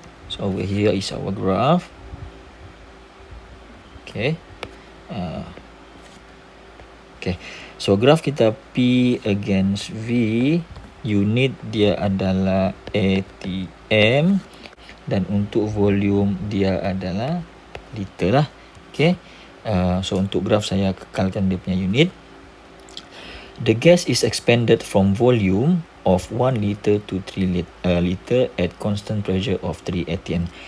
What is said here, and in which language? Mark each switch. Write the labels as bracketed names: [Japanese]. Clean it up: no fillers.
[English] So over here is our graph. Okay. [Malay] Okay, so graf kita P against V, unit dia adalah ATM dan untuk volume dia adalah liter lah. Okay, so untuk graf saya kekalkan dia punya unit. [English] The gas is expanded from volume of 1 liter to 3 liter at constant pressure of 3 atm.